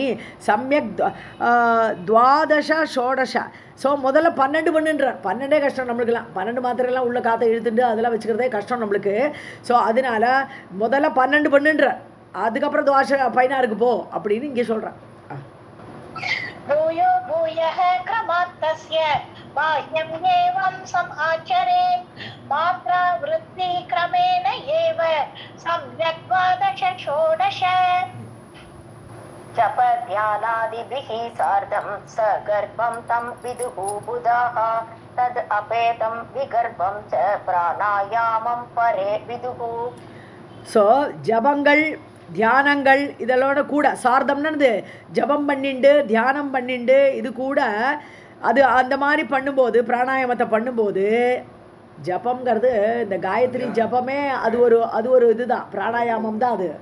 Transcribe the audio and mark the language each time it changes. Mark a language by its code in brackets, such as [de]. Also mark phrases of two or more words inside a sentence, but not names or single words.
[sa] सम्यक् द्वादश षोडश. [ta] ஸோ முதல்ல 12 பண்ணுன்றார். 12 கஷ்டம் நம்மளுக்குலாம். 12 மாத்திரைலாம் உள்ள காற்றை இழுத்துட்டு அதெல்லாம் வச்சுக்கிறதே கஷ்டம் நம்மளுக்கு. ஸோ அதனால முதல்ல 12 பண்ணுன்றார். அதுக்கப்புறம் துவாச 16க்கு போ அப்படின்னு இங்கே சொல்கிறேன். [sa] भूयो भूयः क्रमात्तस्य बाह्यं एवं समाचरेत् मात्रा वृद्धि क्रमेण एव सम्यक् द्वादश षोडश जप ध्यानादिभिः सार्धं सगर्भं तं विदुः बुधाः तद् अपेतं विगर्भं च प्राणायामं परे विदुः. [ta] ஸோ ஜபங்கள் தியானங்கள் இதெல்லோட கூட சார்த்தம்னது ஜபம் பண்ணிண்டு தியானம் பண்ணிண்டு இது கூட அது அந்த மாதிரி பண்ணும்போது பிராணாயாமத்தை பண்ணும்போது ஜபங்கிறது இந்த காயத்ரி ஜபமே அது ஒரு இதுதான் பிராணாயாமம் தான் அது.